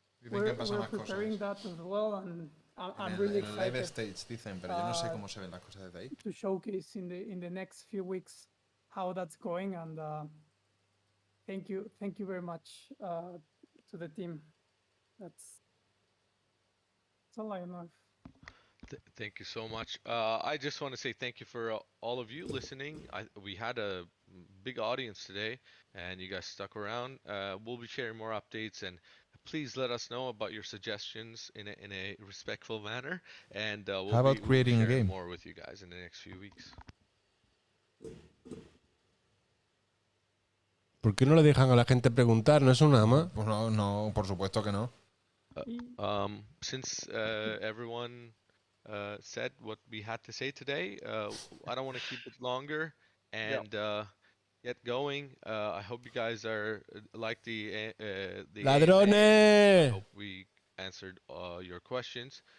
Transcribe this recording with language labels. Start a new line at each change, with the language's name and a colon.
English: We're preparing that as well, and I'm really excited. Live stage
Spanish: dicen, pero yo no sé cómo se ven las cosas desde ahí.
English: To showcase in the next few weeks how that's going, and thank you very much to the team. That's all I know. Thank you so much. I just want to say thank you for all of you listening. We had a big audience today, and you guys stuck around. We'll be sharing more updates, and please let us know about your suggestions in a respectful manner. And we'll How about creating a game? More with you guys in the next few weeks.
Spanish: ¿Por qué no le dejan a la gente preguntar? ¿No es un ama? Pues no, por supuesto que no.
English: Since everyone said what we had to say today, I don't want to keep it longer and get going. I hope you guys are like the
Spanish: ¡Ladrones!
English: I hope we answered your questions.